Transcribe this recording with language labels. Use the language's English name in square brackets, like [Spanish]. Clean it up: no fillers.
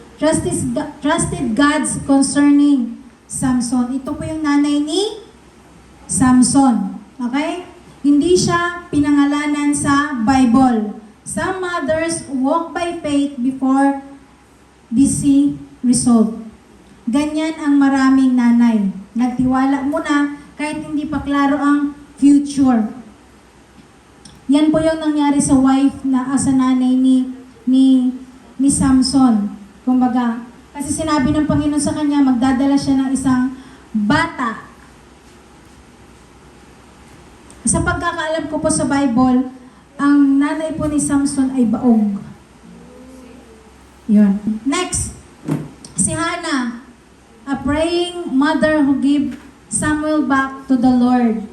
[English] Trusted God's concerning Samson. [Filipino] Ito po yung nanay ni Samson. Okay? Hindi siya pinangalanan sa [English] Bible. Some mothers walk by faith before they see result. [Filipino] Ganyan ang maraming nanay. Nagtiwala muna kahit hindi pa klaro ang future. Yan po yung nangyari sa wife na sa nanay ni Samson. Kumbaga, kasi sinabi ng Panginoon sa kanya, magdadala siya ng isang bata. Sa pagkakaalam ko po sa Bible, ang nanay po ni Samson ay baog. Yun. [English] Next, si Hannah, a praying mother who gave Samuel back to the Lord.